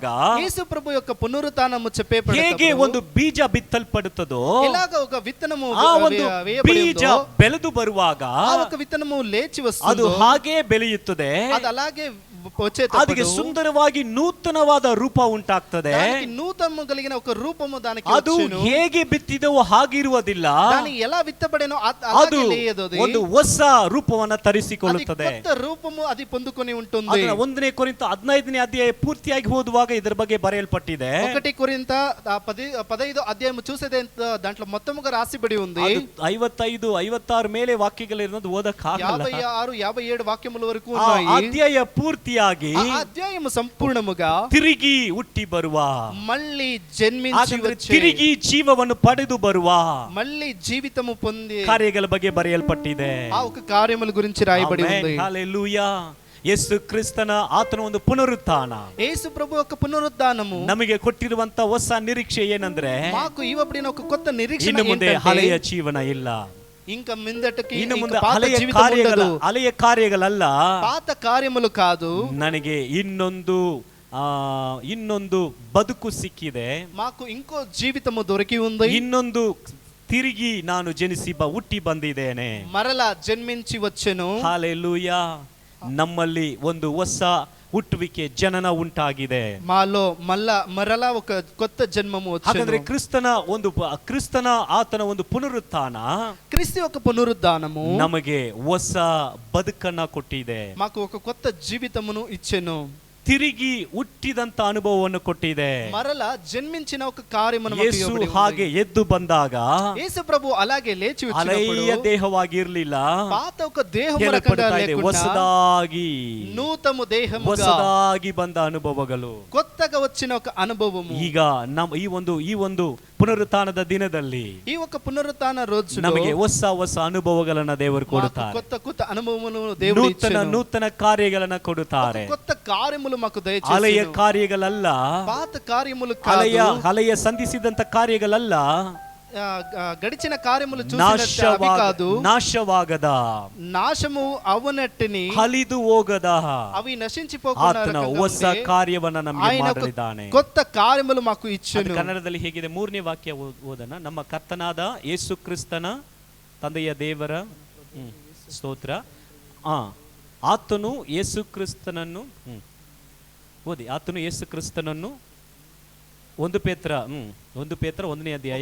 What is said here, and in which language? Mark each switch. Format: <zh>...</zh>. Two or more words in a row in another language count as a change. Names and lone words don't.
<te>యేసు ప్రభు యొక్క పునరుత్థానము</te> <kn>ಹೇಗೆ ಒಂದು ಬೀಜ ಬಿತ್ತಲ್ಪಡುತ್ತದೋ</kn> <te>ఎలాగ ఒక విత్తనము</te> <kn>ಆ ಒಂದು ಬೀಜ ಬೆಳೆದು ಬರುವಾಗ</kn> <te>ఆ ఒక విత్తనము లేచి</te> <kn>ಅದು</kn> <te>వస్తుందో</te> <kn>ಹಾಗೆ ಬೆಳೆಯುತ್ತದೆ.</kn> <te>అది అలాగే</te> <kn>ಅದಕ್ಕೆ ಸುಂದರವಾಗಿ ನೂತನವಾದ ರೂಪ ಉಂಟಾಗ್ತದೆ.</kn> <te>నూతనము కలిగిన ఒక రూపము దానికి</te> <kn>ಅದು</kn> <te>వచ్చెను.</te> <kn>ಹೇಗೆ ಬಿತ್ತಿದವೋ ಹಾಗಿರುವುದಿಲ್ಲ.</kn> <te>దాని ఎలా విత్తబడేనో</te> <kn>ಅದು</kn> <te>అలాగే లేయదు. అది</te> <kn>ಒಂದು ಹೊಸ ರೂಪವನ್ನ ತರಿಸಿಕೊಳ್ಳುತ್ತದೆ.</kn> <te>కొత్త రూపము అది పొందుకొని ఉంటుంది.</te> <kn>ಅದನ್ನ 1 ಕೊರಿಂಥ 15ನೇ ಅಧ್ಯಾಯ ಪೂರ್ತಿಯಾಗಿ ಓದುವಾಗ ಇದರ ಬಗ್ಗೆ ಬರೆಯಲ್ಪಟ್ಟಿದೆ.</kn> <te>1 కొరింథ 15 అధ్యాయము చూసేదే దాంట్లో మొత్తముగా రాసిబడి ఉంది.</te> <kn>55 56 ಮೇಲೆ ವಾಕ್ಯಗಳಿರೋದು ಓದಕ್ಕಾಗಲ್ಲ.</kn> <te>56 57 ವಾಕ್ಯముల వరకు ఉన్నాయి.</te> <kn>ಅಧ್ಯಾಯ ಪೂರ್ತಿಯಾಗಿ</kn> <te>ఆ అధ్యాయము సంపూర్ణముగా</te> <kn>ತಿರುಗಿ ಹುಟ್ಟಿ ಬರುವ,</kn> <te>మళ్ళీ జన్మించి వచ్చే,</te> <kn>ತಿರುಗಿ ಜೀವವನ್ನು ಪಡೆದು ಬರುವ</kn> <te>మళ్ళీ జీవితము పొంది</te> <kn>ಕಾರ್ಯಗಳ ಬಗ್ಗೆ ಬರೆಯಲ್ಪಟ್ಟಿದೆ.</kn> <te>ఆ ఒక కార్యముల గురించి రాయబడి ఉంది. హల్లెలూయా.</te> <kn>ಯೇಸು ಕ್ರಿಸ್ತನ ಆತನ ಒಂದು ಪುನರುತ್ಥಾನ,</kn> <te>యేసు ప్రభు యొక్క పునరుద్ధానము</te> <kn>ನಮಗೆ ಕೊಟ್ಟಿರುವಂತ ಹೊಸ ನಿರೀಕ್ಷೆ ಏನಂದ್ರೆ</kn> <te>మాకు ఇవ్వబడిన ఒక కొత్త నిరీక్షణ</te> <kn>ಇನ್ನು ಮುಂದೆ</kn> <te>ఏంటంటే</te> <kn>ಹಳೆಯ ಜೀವನ ಇಲ್ಲ.</kn> <te>ఇంకా మిందటకి</te> <kn>ಇನ್ನು ಮುಂದೆ</kn> <te>పాత జీవితం ఉండదు.</te> <kn>ಹಳೆಯ ಕಾರ್ಯಗಳಲ್ಲ,</kn> <te>పాత కార్యములు కాదు.</te> <kn>ನನಗೆ ಇನ್ನೊಂದು ಬದುಕು ಸಿಕ್ಕಿದೆ.</kn> <te>మాకు ఇంకో జీవితము దొరికి ఉంది.</te> <kn>ಇನ್ನೊಂದು ತಿರುಗಿ ನಾನು ಹುಟ್ಟಿ ಬಂದಿದ್ದೇನೆ.</kn> <te>మరలా జన్మించి వచ్చెను.</te> <kn>ಹಲ್ಲೆಲೂಯಾ. ನಮ್ಮಲ್ಲಿ ಒಂದು ಹೊಸ ಹುಟ್ಟುವಿಕೆ ಜನನ ಉಂಟಾಗಿದೆ.</kn> <te>మాలో మరలా ఒక కొత్త జన్మము వచ్చెను.</te> <kn>ಹಾಗಾದ್ರೆ ಕ್ರಿಸ್ತನ ಆತನ ಒಂದು ಪುನರುತ್ಥಾನ,</kn> <te>క్రీస్తు యొక్క పునరుద్ధానము</te> <kn>ನಮಗೆ ಹೊಸ ಬದುಕನ್ನ ಕೊಟ್ಟಿದೆ.</kn> <te>మాకు ఒక కొత్త జీవితమును ఇచ్చెను.</te> <kn>ತಿರುಗಿ ಹುಟ್ಟಿದಂತ ಅನುಭವವನ್ನು ಕೊಟ್ಟಿದೆ.</kn> <te>మరలా జన్మించిన ఒక కార్యమును</te> <kn>ಯೇಸು ಹಾಗೆ ಎದ್ದು ಬಂದಾಗ</kn> <te>యేసు ప్రభు అలాగే లేచి వచ్చినప్పుడు</te> <kn>ಹಳೆಯ ದೇಹವಾಗಿ ಇರಲಿಲ್ಲ,</kn> <te>పాత ఒక దేహము రకంగా లేకుండా</te> <kn>ಹೊಸದಾಗಿ</kn> <te>నూతన దేహముగా</te> <kn>ಹೊಸದಾಗಿ ಬಂದ ಅನುಭವಗಳು,</kn> <te>కొత్తగా వచ్చిన ఒక అనుభవము</te> <kn>ಈಗ ಈ ಒಂದು ಪುನರುತ್ಥಾನದ ದಿನದಲ್ಲಿ</kn> <te>ఈ ఒక పునరుత్థాన రోజులో</te> <kn>ನಮಗೆ ಹೊಸ ಹೊಸ ಅನುಭವಗಳನ್ನ ದೇವರು</kn> <te>మాకు</te> <kn>ಕೊಡುತ್ತಾರೆ.</kn> <te>కొత్త కొత్త అనుభవమును దేవుడు</te> <kn>ನೂತನ</kn> <te>ఇచ్చెను.</te> <kn>ನೂತನ ಕಾರ್ಯಗಳನ್ನ ಕೊಡುತ್ತಾರೆ.</kn> <te>కొత్త కార్యములు మాకు</te> <kn>ಹಳೆಯ</kn> <te>దయచేసి</te> <kn>ಕಾರ್ಯಗಳಲ್ಲ,</kn> <te>పాత కార్యములు</te> <kn>ಹಳೆಯ</kn> <te>కాదు,</te> <kn>ಹಳೆಯ ಸಂಧಿಸಿದಂತ ಕಾರ್ಯಗಳಲ್ಲ,</kn> <te>గడిచిన కార్యములు చూసినట్టు అవి కాదు,</te> <kn>ನಾಶವಾಗದ,</kn> <te>నాశము అవనట్టుని</te> <kn>ಹಲಿದು ಹೋಗದ</kn> <te>అవి నశించిపోకుండా</te> <kn>ಆತನ ಹೊಸ ಕಾರ್ಯವನ್ನ ನಮಗೆ</kn> <te>ఆయన</te> <kn>ಮಾಡಲಿದ್ದಾನೆ.</kn> <te>కొత్త కార్యములు మాకు</te> <kn>ಅದು</kn> <te>ఇచ్చెను.</te> <kn>ಕನ್ನಡದಲ್ಲಿ ಹೇಗಿದೆ? 3ನೇ ವಾಕ್ಯ ಓದನ. ನಮ್ಮ ಕರ್ತನಾದ ಯೇಸು ಕ್ರಿಸ್ತನ ತಂದೆಯ ದೇವರ ಸ್ತೋತ್ರ. ಆತನು ಯೇಸು ಕ್ರಿಸ್ತನನ್ನು ಓದಿ. ಆತನು ಯೇಸು ಕ್ರಿಸ್ತನನ್ನು 1 ಪೇತ್ರ 1ನೇ ಅಧ್ಯಾಯ</kn>